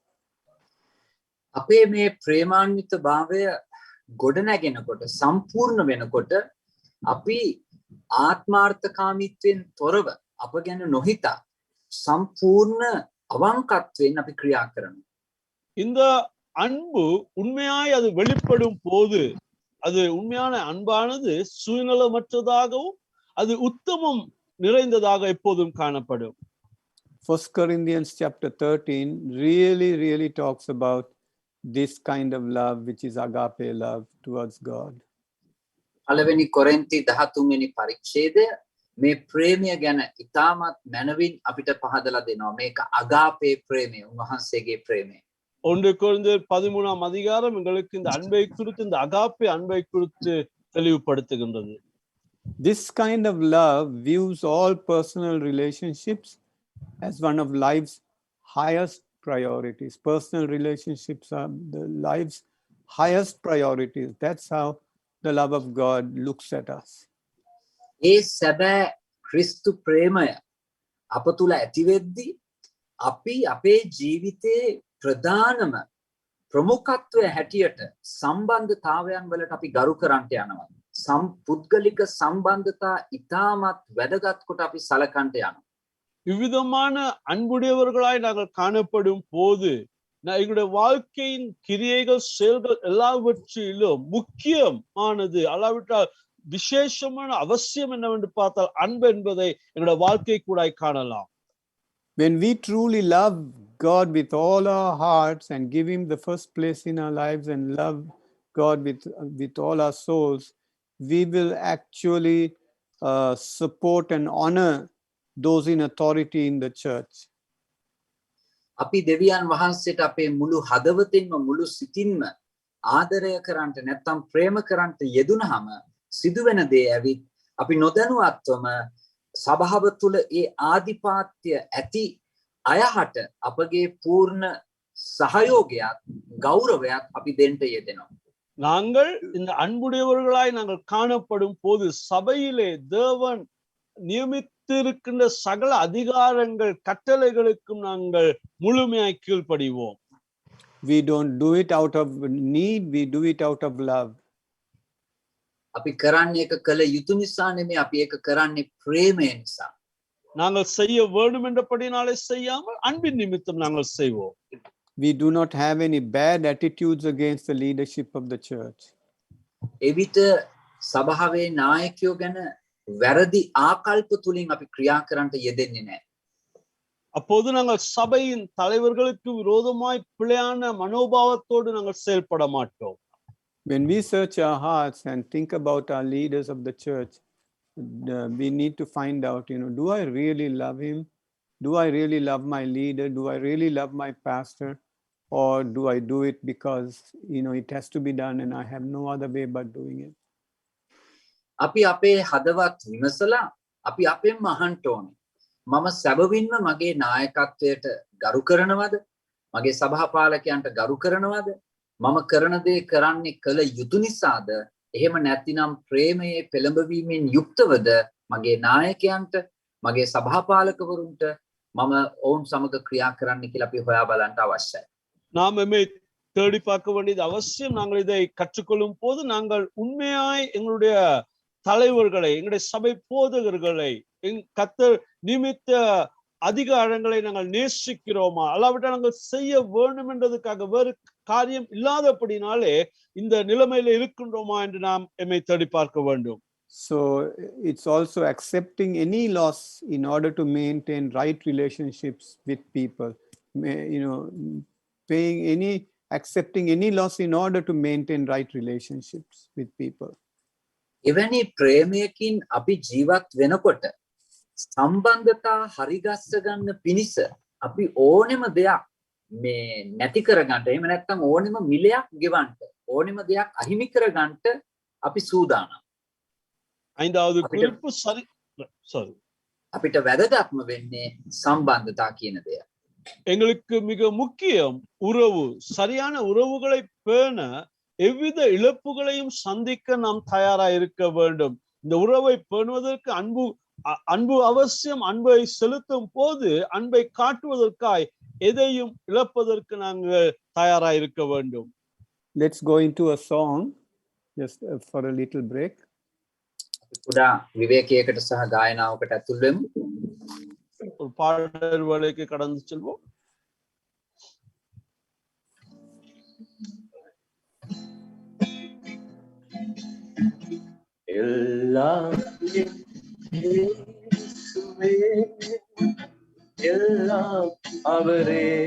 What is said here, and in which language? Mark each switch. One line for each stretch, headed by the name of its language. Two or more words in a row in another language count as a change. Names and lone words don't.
Sinhala: අපේ මේ ප්‍රේමාන්විත භාවය ගොඩනැගෙනකොට සම්පූර්ණ වෙනකොට අපි ආත්මාර්ථකාමීත්වයෙන් තොරව අප ගැන නොහිතා සම්පූර්ණ අවංකත්වයෙන් අපි ක්‍රියා කරනවා.
Tamil: இந்த அன்பு உண்மையாய் அது வெளிப்படும் போது அது உண்மையான அன்பானது சுயநலமற்றதாகவும் அது உத்தமம் நிறைந்ததாக எப்போதும் காணப்படும்.
English: 1 Corinthians chapter 13 really talks about this kind of love, which is agape love towards God.
Sinhala: පළවෙනි කොරින්ති 13 වෙනි පරිච්ඡේදය මේ ප්‍රේමය ගැන ඉතාමත් මනවින් අපිට පහදලා දෙනවා. මේක අගාපේ ප්‍රේමය, උන්වහන්සේගේ ප්‍රේමය.
Tamil: 1 கொரிந்தியர் 13ஆம் அதிகாரம் எங்களுக்கு இந்த அன்பை குறித்து இந்த அகாப்பே அன்பை குறித்து தெளிவுபடுத்துகின்றது.
English: This kind of love views all personal relationships as one of life's highest priorities. Personal relationships are the life's highest priorities. That's how the love of God looks at us.
Sinhala: ඒ සැබෑ ක්‍රිස්තු ප්‍රේමය අප තුල ඇති වෙද්දී අපි අපේ ජීවිතයේ ප්‍රධානම ප්‍රමුඛත්වය හැටියට සම්බන්ධතාවයන් වලට අපි ගරු කරන්ට යනවා. පුද්ගලික සම්බන්ධතා ඉතාමත් වැදගත් කොට අපි සලකන්ට යනවා.
Tamil: இவ்விதமான அன்புடையவர்களாய் நாங்கள் காணப்படும் போது எங்களுடைய வாழ்க்கையின் கிரியைகள் செயல்கள் எல்லாவற்றிலும் முக்கியமானது அல்லாவிட்டால் விசேஷமான அவசியம் என்னவென்று பார்த்தால் அன்பு என்பதை எங்களுடைய வாழ்க்கை கூட காணலாம்.
English: When we truly love God with all our hearts and give him the first place in our lives and love God with all our souls, we will actually support and honor those in authority in the church.
Sinhala: අපි දෙවියන් වහන්සේට අපේ මුළු හදවතින්ම මුළු සිතින්ම ආදරය කරන්ට නැත්නම් ප්‍රේම කරන්ට යෙදුනහම සිදුවෙන දේ ඇවිත් අපි නොදැනුවත්වම සභාව තුල ඒ ආධිපත්‍ය ඇති අයහට අපගේ පූර්ණ සහයෝගයත් ගෞරවයත් අපි දෙන්න යෙදෙනවා.
Tamil: நாங்கள் இந்த அன்புடையவர்களாய் நாங்கள் காணப்படும் போது சபையிலே தேவன் நியமித்திருக்கின்ற சகல அதிகாரங்கள் கட்டளைகளுக்கும் நாங்கள் முழுமையாய் கீழ்ப்படிவோம்.
English: We don't do it out of need, we do it out of love.
Sinhala: අපි කරන්නේ එක කළ යුතු නිසා නෙමෙයි අපි ඒක කරන්නේ ප්‍රේමය නිසා.
Tamil: நாங்கள் செய்ய வேண்டும் என்றபடினாலே செய்யாமல் அன்பின் நிமித்தம் நாங்கள் செய்வோம்.
English: We do not have any bad attitudes against the leadership of the church.
Sinhala: එවිට සභාවේ නායකයෝ ගැන වැරදි ආකල්ප තුලින් අපි ක්‍රියා කරන්නට යෙදෙන්නේ නැහැ.
Tamil: அப்போது நாங்கள் சபையின் தலைவர்களுக்கு விரோதமாய் பிழையான மனோபாவத்தோடு நாங்கள் செயல்பட மாட்டோம்.
English: When we search our hearts and think about our leaders of the church, we need to find out, do I really love him? Do I really love my leader? Do I really love my pastor? Or do I do it because, it has to be done and I have no other way but doing it?
Sinhala: අපි අපේ හදවත් විමසලා අපි අපෙන්ම අහන්න ඕනේ. මම සැබවින්ම මගේ නායකත්වයට ගරු කරනවද? මගේ සභාපාලකයන්ට ගරු කරනවද? මම කරන දේ කරන්නේ කළ යුතු නිසාද? එහෙම නැතිනම් ප්‍රේමයේ පෙළඹවීමෙන් යුක්තවද මගේ නායකයන්ට, මගේ සභාපාලකවරුන්ට මම ඔවුන් සමග ක්‍රියා කරන්න කියලා අපි හොයා බලන්න අවශ්‍යයි.
Tamil: நாம் எம்மை தேடி பார்க்க வேண்டியது அவசியம். நாங்கள் இதை கற்றுக்கொள்ளும் போது நாங்கள் உண்மையாய் எங்களுடைய தலைவர்களை, எங்களுடைய சபை போதகர்களை, கர்த்தர் நிமித்த அதிகாரங்களை நாங்கள் நேசிக்கிறோமா, அல்லாவிட்டால் நாங்கள் செய்ய வேண்டும் என்றதுக்காக வேறு காரியம் இல்லாதபடினாலே இந்த நிலைமையில இருக்கின்றோமா என்று நாம் எம்மை தேடி பார்க்க வேண்டும்.
English: So it's also accepting any loss in order to maintain right relationships with people. Accepting any loss in order to maintain right relationships with people.
Sinhala: එවැනි ප්‍රේමයකින් අපි ජීවත් වෙනකොට සම්බන්ධතා හරිගස්ස ගන්න පිණිස අපි ඕනෙම දෙයක් මේ නැති කරගන්න, එහෙම නැත්නම් ඕනෙම මිලයක් ගෙවන්න, ඕනෙම දෙයක් අහිමි කරගන්න අපි සූදානම්.
Tamil: ஐந்தாவது குறிப்பு
Sinhala: අපිට වැදගත්ම වෙන්නේ සම්බන්ධතා කියන දෙය.
Tamil: எங்களுக்கு மிக முக்கியம் உறவு. சரியான உறவுகளை பேண எவ்வித இழப்புகளையும் சந்திக்க நாம் தயாராக இருக்க வேண்டும். இந்த உறவை பேணுவதற்கு அன்பு அவசியம். அன்பை செலுத்தும் போது அன்பை காட்டுவதற்காய் எதையும் இழப்பதற்கு நாங்கள் தயாராக இருக்க வேண்டும்.
English: Let's go into a song just for a little break.
Sinhala: පුඩා විවේකයකට සහ ගායනාවකට ඇතුල් වෙමු.
Tamil: ஒரு பாடல் வேளைக்கு கடந்து செல்வோம். எல்லாம் இயேசுவே, எல்லாம் அவரே,